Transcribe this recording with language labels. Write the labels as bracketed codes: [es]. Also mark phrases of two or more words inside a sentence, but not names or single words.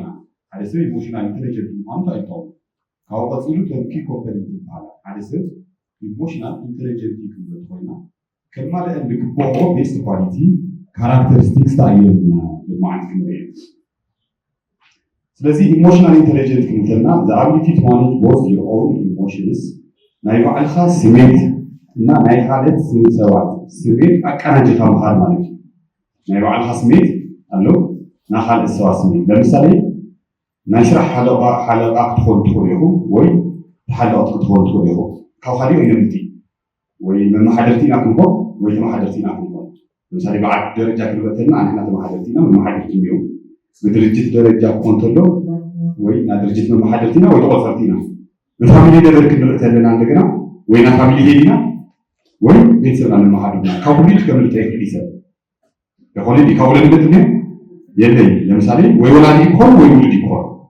[ti] ሓደ ሰብ [en] emotional intelligent [ti] ምዃኑ እንታይ ይጠቕሙ? ካብኡ ቀፂሉ ቶም [en] key component [ti] ይበሃላ። ሓደ ሰብ [en] emotional intelligent [ti] ክንብል ኮይና ከማልአ ዝግብኦ [en] best quality characteristics [ti] ታየና ልማዓት ክንርኢ። ስለዚ [en] emotional intelligent [ti] ክንብለና [en] the ability to manage both your own [ti] ኢሞሽንስ ናይ ባዕልካ ስሜት እና ናይ ካልኦት ሰባት ስሜት ኣቀናጅካ ምኻድ ማለት እዩ። ናይ ባዕልካ ስሜት ኣሎ፣ ናይ ካልኦት ሰባት ስሜት። ለምሳሌ ናይ ስራሕ ሓለቓ ክትኾን ትኽእሉ ኢኹም ወይ ተሓለቕቲ ክትኾን ትኽእሉ ኢኹም። ካብ ካሊእ ይነምቲ ወይ መማሓደርቲ ኢና ክንኾን ወይ ተማሓደርቲ ኢና ክንኾን። ለምሳሌ ብዓዲ ደረጃ ክንበተልና ንሕና ተማሓደርቲ ኢና መማሓደርቲ እኒኡ። ብድርጅት ደረጃ ክኾን ተሎ ወይ ናይ ድርጅት መማሓደርቲ ኢና ወይ ተቆፀርቲ ኢና። ብፋሚሊ ደረጃ ክንርኢ ከለና እንደገና ወይ ናይ [en] family head [ti] ኢና ወይ ቤተሰብና ንመሓደርና። ካብ ኩሉ ክምልጥ ይኽእል ሰብ ይኾነ ዲ ካብ ወለድነት እኒኦ የለይ። ለምሳሌ ወይ ወላዲ ይክኾን ወይ ውሉድ ይክኾን።